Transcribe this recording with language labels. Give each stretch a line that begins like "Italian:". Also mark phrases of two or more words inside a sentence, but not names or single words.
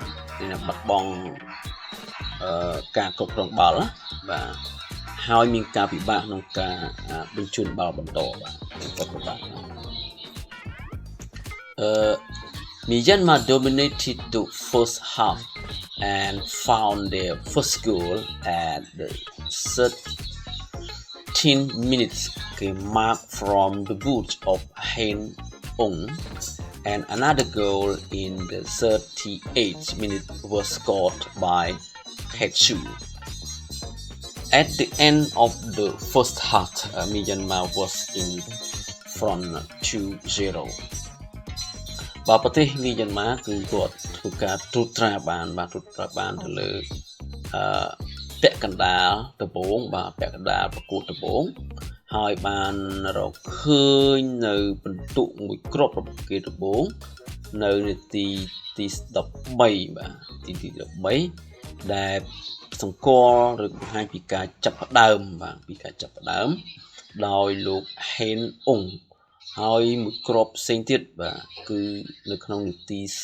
Khmer: ការគ្រប់គ្រងបាល់បាទហើយមានការពិបាកក្នុងការបញ្ជូនបាល់បន្តបាទពិបាក
English: Myanmar dominated the first half and found their first goal at the 13 minutes mark from the boot of Hein Ong, and another goal in the 38th minute was scored by Ketsu. At the end of the first half, Myanmar was in front 2-0.
Khmer: បាទប្រទេសមីយ៉ាន់ម៉ាគឺគាត់ធ្វើការត្រួតត្រាបានទៅលើពាក់កណ្ដាលដំបូ ងបាទពាក់កណ្ដាលប្រកួតដំបូងហើយបានរកឃើញនៅពិន្ទុមួយគ្រាប់របស់គេដំបូងនៅនាទី13បាទទី13ដែលសម្គាល់ឬបង្ហាញពីការចាប់ផ្ដើមបាទពីការចាប់ផ្ដើមដោយលោក Hein Ong ហើយមួយគ្រាប់ផ្សេងទៀតបាទគឺនៅក្នុងនាទី